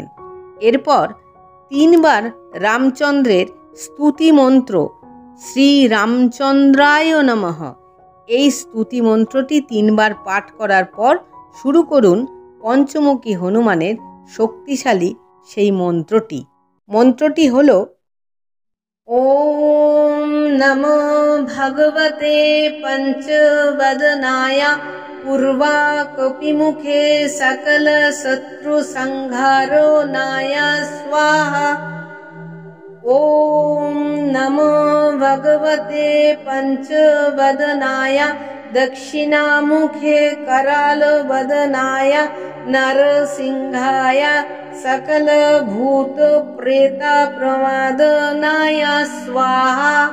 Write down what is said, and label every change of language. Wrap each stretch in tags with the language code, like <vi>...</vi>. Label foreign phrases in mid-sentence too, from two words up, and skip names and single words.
<bn>এরপর 3 বার রামচন্দ্রের স্তুতি মন্ত্র</bn> <sa>শ্রী রামচন্দ্রায় নমঃ,</sa> <bn>এই স্তুতি মন্ত্রটি 3 বার পাঠ করার পর শুরু করুন পঞ্চমুখী হনুমানের শক্তিশালী সেই মন্ত্রটি। মন্ত্রটি হল:</bn> <sa>ওম নমো ভগবতে পঞ্চবদনায় পূর্বাকপিমুখে সকল শত্রু সংহারো নায় স্বাহা। ওম নমো ভগবতে পঞ্চবদনায় দক্ষিণামুখে करालवदनाय नरसिंहाय सकल भूत प्रेत प्रमादनाय स्वाहा।</sa>